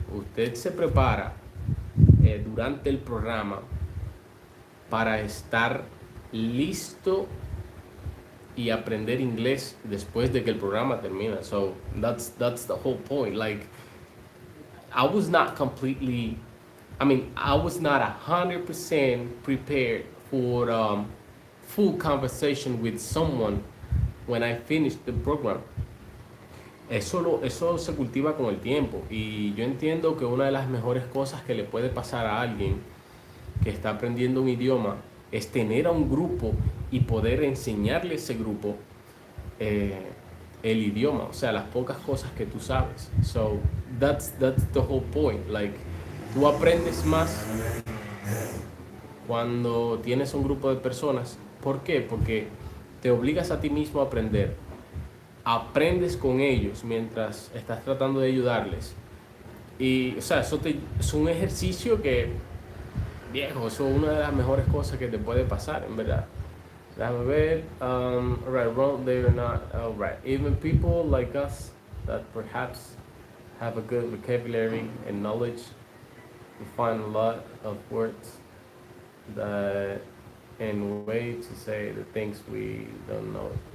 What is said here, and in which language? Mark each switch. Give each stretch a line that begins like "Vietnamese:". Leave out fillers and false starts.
Spanish: Usted se prepara durante el programa para estar listo y aprender inglés después de que el programa termina.
English: So that's the whole point. Like I was not completely, I was not 100% prepared for full conversation with someone when I finished the program.
Spanish: Eso se cultiva con el tiempo y yo entiendo que una de las mejores cosas que le puede pasar a alguien que está aprendiendo un idioma es tener a un grupo y poder enseñarle a ese grupo el idioma, o sea, las pocas cosas que tú sabes.
English: So that's the whole point.
Spanish: Like, tú aprendes más cuando tienes un grupo de personas. ¿Por qué? Porque te obligas a ti mismo a aprender. Aprendes con ellos mientras estás tratando de ayudarles. Y, o sea, es un ejercicio que, viejo, eso es una de las mejores cosas que te puede pasar, en verdad. Déjame ver.
English: Right, wrong, they're not. Right. Even people like us that perhaps have a good vocabulary and knowledge, we find a lot of words that and way to say the things we don't know.